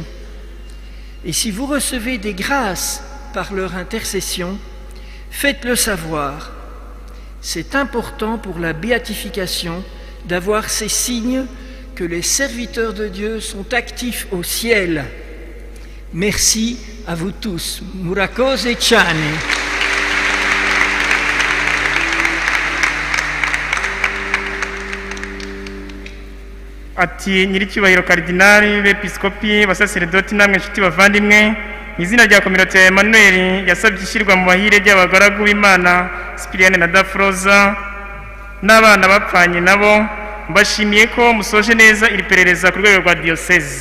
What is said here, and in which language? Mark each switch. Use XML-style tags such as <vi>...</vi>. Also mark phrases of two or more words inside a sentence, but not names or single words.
<fr>Et si vous recevez des grâces par leur intercession, faites-le savoir. C'est important pour la béatification d'avoir ces signes que les serviteurs de Dieu sont actifs au ciel. Merci à vous tous.</fr> <rw>Murakoze cyane. Ati nyiricyubahiro karidinali b'episkopi basaseredoti namwe inshuti bavandimwe, mu izina rya kominote ya Emmanuel yasabye ishyirwa mu bahire ry'abagaragu b'Imana Cyprien na Daphrose n'abana bapfanye nabo, mbashimiye ko musoje neza iri perereza ku rwego rwa diyoseze.</rw>